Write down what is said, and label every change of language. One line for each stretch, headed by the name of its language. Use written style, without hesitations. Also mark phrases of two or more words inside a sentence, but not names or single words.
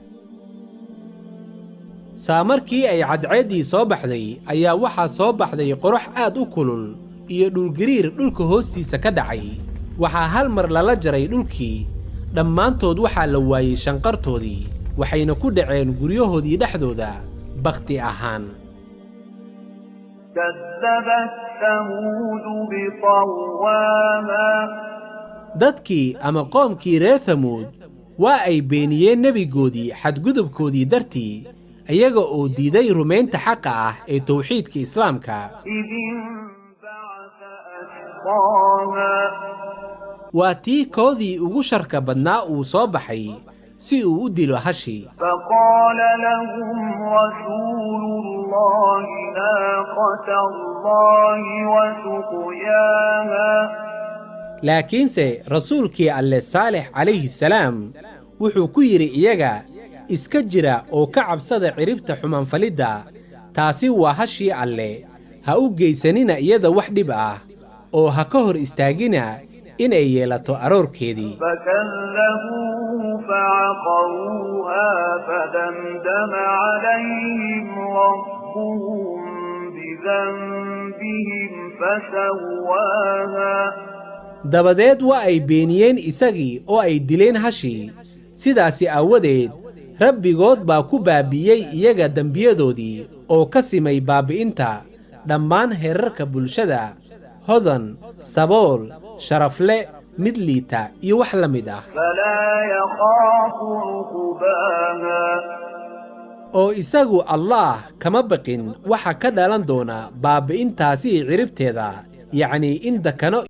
Somali: saa markii ay cadceeddii soo baxday, ayaa waxaa soo baxday qorax aad u kulul iyo dhulgariir dhulka hoostiisa ka dhacay. waxaa hal mar lala jaray dhulkii, dhammaantood waxaa la waayey shanqartoodii, waxayna ku dhaceen guryahoodii dhexdooda bakhti ahaan.
Arabic: كذبت ثمود بطغواها.
Somali: dadkii ama qoomkii reer Thamuud waa ay beeniyeen nebigoodii xadgudubkoodii dartii, iyaga oo diiday rumaynta xaqa ah ee tawxiidka islaamka.
Arabic: إذ انبعث أشقاها.
Somali: waa tii koodii ugu sharka badnaa uu soo baxay si uu u dilo hashii.
Arabic: فقال لهم رسول الله ناقة الله وسقياها.
Somali: laakiinse rasuulkii alle saalex
Arabic: عليه السلام
Somali: wuxuu ku yidhi iyaga, iska jira oo ka cabsada ciribta xumaanfalidda, taasi waa hashii alle, ha u geysanina iyada wax dhib ah, oo ha ka hor istaagina inay yeelato aroorkeedii.
Arabic: فكذبوه فعقروها فدمدم عليهم ربهم بذنبهم فسواها.
Somali: dabadeed waa ay beeniyeen isagii oo ay dileen hashii. sidaasi aawadeed rabbigood baa ku baabi'iyey iyaga dembiyadoodii oo ka simay baabi'inta dhammaan heerarka bulshada hodan sabool sharafle mid liita iyo wax la mid ah
Arabic: فلا يخاف عقباها
Somali: oo isagu Allah kama baqin waxa ka dhalan doona baabi'intaasi ciribteeda yacni in dakano